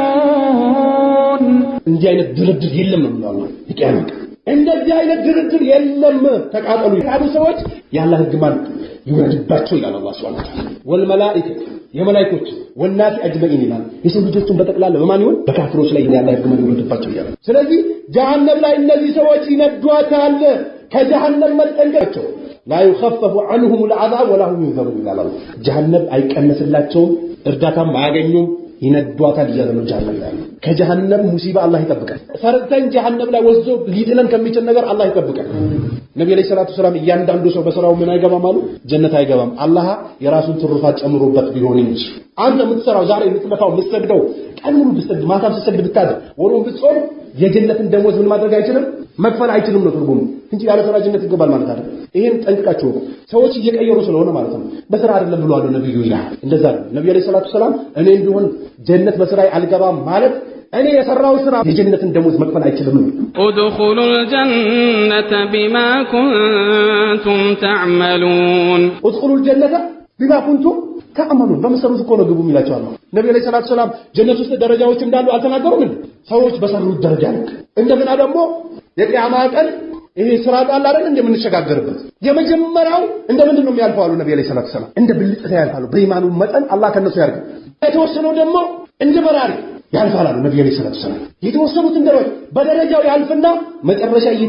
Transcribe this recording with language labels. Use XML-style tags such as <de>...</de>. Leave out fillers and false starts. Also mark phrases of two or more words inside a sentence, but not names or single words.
<am>እንዲህ አይነት ድርድር የለም ነው አላህ የቂያማ ቀን። እንደዚህ አይነት ድርድር የለም። ተቃጠሉ ያሉ ሰዎች ያላህ ህግ ማለት ይወርድባቸው ይላል አላህ</am> <ar>سبحانه وتعالى።</ar> <am>ወልመላኢከቱ የመላእክቶች</am> <ar>والناس أجمعين</ar> <am>ይላል። የሰው ልጆችን በጠቅላላ በማን ይሆን? በካፍሮች ላይ ያላህ ህግ ማለት ይወርድባቸው ይላል። ስለዚህ ጀሃነም ላይ እነዚህ ሰዎች ይነዷታል። ከጀሃነም መጠንቀቃቸው</am> <ar>لا يخفف عنهم العذاب ولا هم ينذرون</ar> <am>ይላል አላህ። ጀሃነም አይቀነስላቸውም፣ እርዳታም አያገኙም። ይነዷታል እያለ ነው ጀሃነም ላይ። ከጀሃነም ሙሲባ አላህ ይጠብቃል። ፈርተን ጀሃነም ላይ ወዞ ሊጥለን ከሚችል ነገር አላህ ይጠብቃል። ነብዩ</am> <ar>صلى الله عليه وسلم</ar> <am>እያንዳንዱ ሰው በስራው ምን አይገባም አሉ? ጀነት አይገባም። አላህ የራሱን ትሩፋት ጨምሮበት ቢሆን እንጂ አንተ የምትሰራው ዛሬ የምትለፋው የምትሰግደው ቀን ሙሉ ብትሰግድ ማታም ስትሰግድ ብታድር ወሩን ብትጾም የጀነትን ደሞዝ ምን ማድረግ አይችልም? መክፈል አይችልም ነው ትርጉሙ እንጂ ያለ ስራ ጀነት ይገባል ማለት አይደለም። ይሄን ጠንቅቃችሁ ሰዎች እየቀየሩ ስለሆነ ማለት ነው። በስራ አይደለም ብለዋል ነብዩ ይላል። እንደዛ ነው ነብዩ</am> <ar>صلى الله عليه وسلم</ar> <am>እኔ ቢሆን ጀነት በስራዬ አልገባም ማለት እኔ የሰራው ስራ የጀነትን ደሞዝ መክፈል አይችልም ነው።</am> <ar>ادخلوا الجنة بما كنتم تعملون ادخلوا الجنة بما كنتم تعملون</ar> <am>በመሰሩት እኮ ነው ግቡ የሚላቸው አላህ። ነብዩ</am> <ar>صلى الله عليه وسلم</ar> <am>ጀነት ውስጥ ደረጃዎች እንዳሉ አልተናገሩም? ሰዎች በሰሩት ደረጃ ልክ እንደገና ደግሞ የቂያማ ቀን ይሄ ስራጥ አለ አይደል እንደምንሸጋገርበት የመጀመሪያው እንደምንድን ነው የሚያልፈው አሉ ነብዩ</am> <ar>صلى الله عليه وسلم።</ar> <am>እንደ ብልጽታ ያልፋሉ በኢማኑ መጠን አላህ ከነሱ ያርግ። የተወሰነው ደግሞ እንደ በራሪ ያልፋሉ ነብዩ</am> <ar>صلى الله عليه وسلم።</ar> <am>የተወሰኑት እንደ በደረጃው ያልፍና መጨረሻ</am>